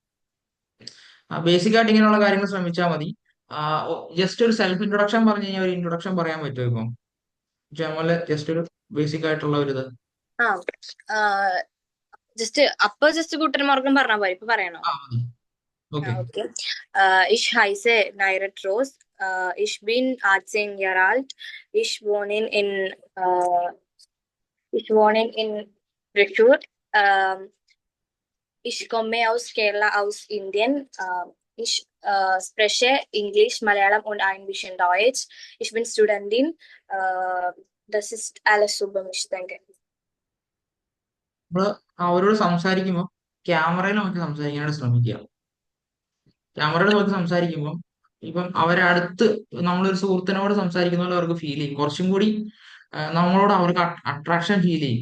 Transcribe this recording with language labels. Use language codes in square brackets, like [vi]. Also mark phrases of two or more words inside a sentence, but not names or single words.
[ml] ബേസിക് ആയിട്ട് ഇങ്ങനെയുള്ള കാര്യങ്ങൾ ശ്രമിച്ചാൽ മതി. ജസ്റ്റ് ഒരു [en] self introduction [ml] പറഞ്ഞു കഴിഞ്ഞാൽ ഒരു ഇൻട്രൊഡക്ഷൻ പറയാൻ പറ്റുമോ ഇപ്പം? ജമല് ജസ്റ്റ് ഒരു ബേസിക് ആയിട്ടുള്ള ഒരു ഇത്. ആ, ജസ്റ്റ് [de] Guten Morgen [ml] പറഞ്ഞാൽ പോരെ? ഇപ്പൊ പറയണോ? മതി. ഓക്കെ. [de] Okay. Ich heiße Nairat Rose. Ich bin 18 Jahre alt. Ich wohne äh, ich wohne in Tricur. Ich komme aus Kerala, aus Indien. Ich spreche Englisch, Malayalam und ein bisschen Deutsch. Ich bin Studentin. Das ist alles über mich, denke ich. [ml] നമ്മള് അവരോട് സംസാരിക്കുമ്പോൾ ക്യാമറയിൽ നോക്കി സംസാരിക്കാനായിട്ട് ശ്രമിക്കുക. ക്യാമറയിൽ നോക്കി സംസാരിക്കുമ്പോൾ ഇപ്പം അവരെ അടുത്ത് നമ്മളൊരു സുഹൃത്തിനോട് സംസാരിക്കുന്ന പോലെ അവർക്ക് ഫീൽ ചെയ്യും. കുറച്ചും കൂടി നമ്മളോട് അവർക്ക് [en] attraction feel [ml] ചെയ്യും.